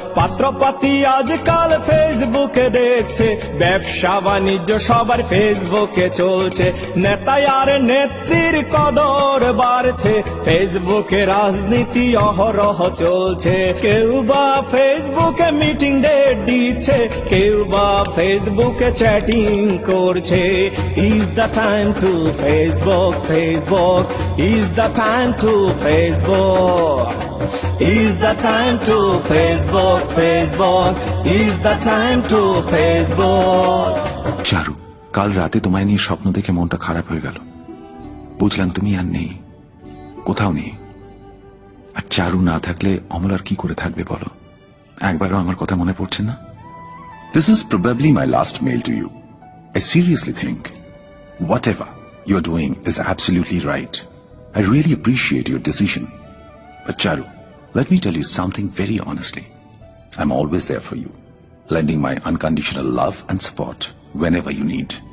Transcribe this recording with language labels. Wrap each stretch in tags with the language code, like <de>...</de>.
<bn>পাত্রপাতি আজকাল ফেসবুকে দেখছে, ব্যবসা বাণিজ্য সবার ফেসবুকে চলছে। নেতা আর নেত্রীর কদর বাড়ছে, ফেসবুকে রাজনীতি অহরহ চলছে। কেউ বা ফেসবুকে মিটিং ডেট দিচ্ছে, কেউ বা ফেসবুকে চ্যাটিং করছে।</bn> <en>Is the time to Facebook, Facebook is the time to Facebook, is the time to Facebook, Facebook is the time to Facebook.</en> <bn>চারু, কাল রাতে তোমায় নিয়ে স্বপ্ন দেখে মনটা খারাপ হয়ে গেল। বুঝলাম তুমি আর নেই, কোথাও নেই। আর চারু না থাকলে অমলার কি করে থাকবে বলো? একবারও আমার কথা মনে পড়ছে না?</bn> <en>This is probably my last mail to you. I seriously think whatever you're doing is absolutely right. I really appreciate your decision. But Charu, let me tell you something very honestly. I'm always there for you, lending my unconditional love and support whenever you need.</en>